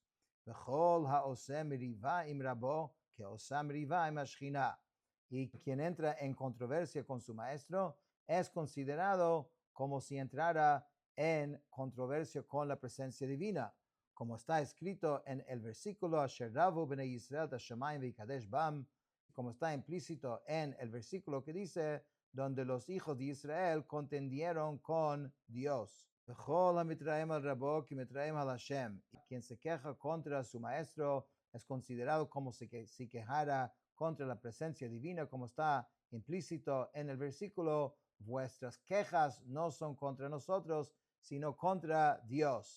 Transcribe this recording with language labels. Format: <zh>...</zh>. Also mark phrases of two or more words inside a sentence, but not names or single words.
<he>וכל העושה מריבה עם רבו, כעושה מריבה עם השכינה.</he> <es>Y quien entra en controversia con su maestro es considerado como si entrara en controversia con la presencia divina, como está escrito en el versículo</es> <he>אשר רבו בני ישראל את השמים ויקדש בם,</he> <es>como está implícito en el versículo que dice, donde los hijos de Israel contendieron con Dios. Quien se queja contra su maestro es considerado como si quejara contra la presencia divina, como está implícito en el versículo, vuestras quejas no son contra nosotros, sino contra Dios.</es>